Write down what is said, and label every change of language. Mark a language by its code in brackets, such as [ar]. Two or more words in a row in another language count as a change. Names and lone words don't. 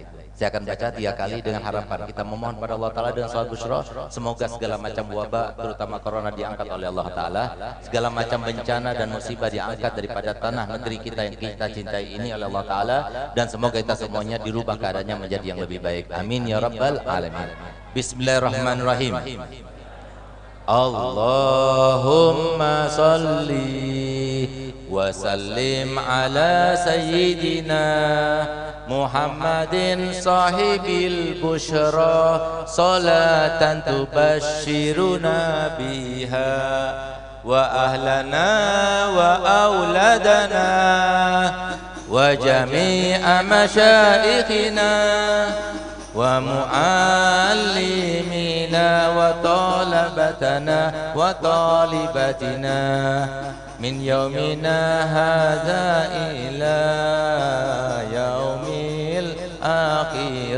[id] Saya akan baca 3 kali dengan harapan kita memohon pada Allah Ta'ala dengan salawat Busra, semoga segala macam wabah terutama corona diangkat oleh Allah Ta'ala, segala macam bencana dan musibah diangkat daripada tanah negeri kita yang kita cintai ini oleh Allah Ta'ala, dan semoga kita semuanya dirubah keadaannya menjadi yang lebih baik. [ar] آمين يا رب العالمين. Bismillahirrahmanirrahim. اللهم صل وسلم على سيدنا محمد صاحب البشرى صلاة تبشرنا بها وأهلنا وأولادنا وجميع مشايخنا ومعلمينا وطلبتنا وطالبتنا من يومنا هذا إلى يوم الآخر.